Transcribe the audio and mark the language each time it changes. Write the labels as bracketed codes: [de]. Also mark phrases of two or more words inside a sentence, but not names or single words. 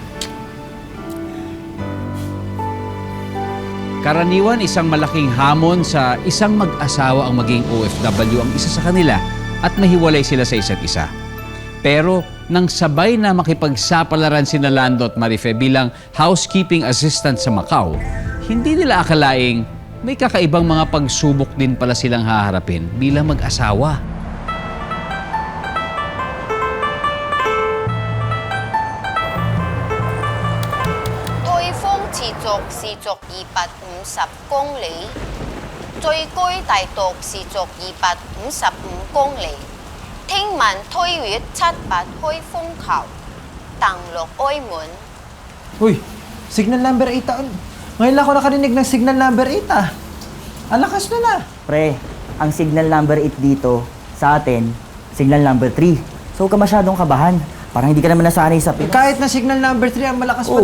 [tl] Karaniwan, isang malaking hamon sa isang mag-asawa ang maging OFW ang isa sa kanila at mahiwalay sila sa isa't isa. Pero nang sabay na makipagsapalaran sina Lando at Marife bilang housekeeping assistant sa Macau, hindi nila akalaing may kakaibang mga pagsubok din pala silang haharapin bilang mag-asawa. [yue] 時速250公里，最高大度時速255公里。聽聞推越7-8開風球，登陸澳門。 [tl] Uy, signal number 8 taon. Ngayon lang ako nakarinig ng signal number 8 ah. Alakas na na. Pre, ang signal number 8 dito, sa atin, signal number 3. So, huwag ka masyadong kabahan. Parang hindi ka naman nasanay sa Pinas. Kahit na signal number 3, ang malakas pa din